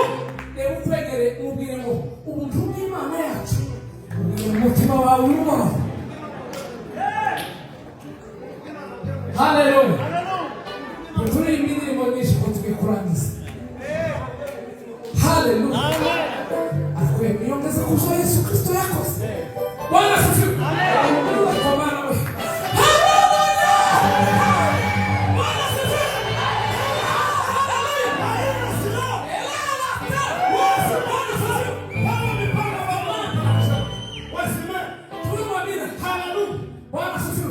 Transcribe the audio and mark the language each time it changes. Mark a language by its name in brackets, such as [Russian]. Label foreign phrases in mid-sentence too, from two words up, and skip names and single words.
[Kinyarwanda] Reba ukwegere umubwire ngo ubuntu bw'Imana yacu umutima wawe urimo. Haleluya. Turi imirimo myinshi ngo tubikurangize. Haleluya. Akwiye kwiyongeza ku byo Yesu Kristo yakoze. [Swahili] Bwana asifiwe. Haleluya. Kwa maana we. Haleluya. Bwana asifiwe. Haleluya. Bwana asifiwe.